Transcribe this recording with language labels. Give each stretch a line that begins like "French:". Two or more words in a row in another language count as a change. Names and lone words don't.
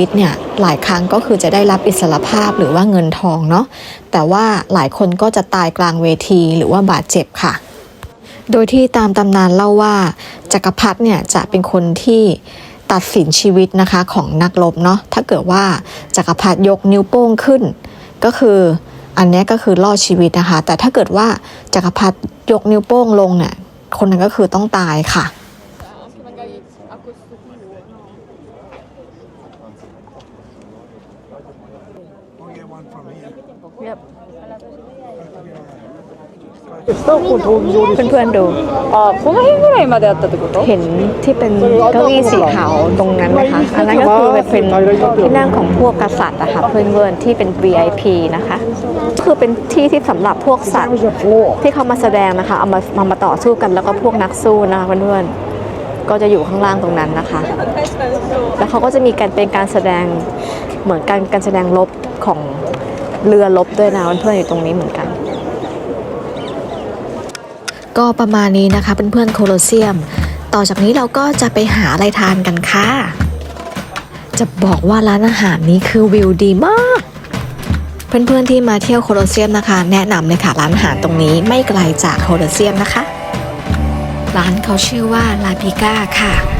Thai: ตเนี่ยหลายครั้งก็คือจะได้รับอิสรภาพหรือว่าเงินทองเนาะแต่ว่าหลายคนก็จะตายกลางเวทีหรือว่าบาดเจ็บค่ะ โดยที่ตามตำนานเล่าว่าจักรพรรดิเนี่ยจะเป็นคนที่ตัดสินชีวิตนะคะของนักรบเนาะถ้าเกิดว่าจักรพรรดิยกนิ้วโป้งขึ้นก็คืออันนี้ก็คือรอดชีวิตนะคะแต่ถ้าเกิดว่าจักรพรรดิยกนิ้วโป้งลงเนี่ยคนนั้นก็คือต้องตายค่ะ
English: I'll get one from here.
Thai: เพื่อนๆดู
Japanese: この辺ぐらいまであったってこと
Thai: เห็นที่เป็นเก้าอี้สีขาวตรงนั้นไหมคะอันนั้นก็คือเป็นที่นั่งของพวกกษัตริย์นะคะเพื่อนๆที่เป็น VIP นะคะคือเป็นที่ที่สำหรับพวกสัตว์
English: There's a floor.
Thai: ที่เขามาแสดงนะคะเอามาต่อสู้กันแล้วก็พวกนักสู้นะคะเพื่อนๆก็จะอยู่ข้างล่างตรงนั้นนะคะ แล้วเขาก็จะมีการเป็นการแสดงเหมือนการแสดงรบของเรือรบด้วยนะเพื่อนๆอยู่ตรงนี้เหมือนกัน ก็ประมาณนี้นะคะเพื่อนๆโคโลเซียม ต่อจากนี้เราก็จะไปหาอะไรทานกันค่ะ จะบอกว่าร้านอาหารนี้คือวิวดีมาก เพื่อนๆที่มาเที่ยวโคโลเซียมนะคะ แนะนำเลยค่ะร้านอาหารตรงนี้ไม่ไกลจากโคโลเซียมนะคะ ร้านเขาชื่อว่าลาพิก้าค่ะ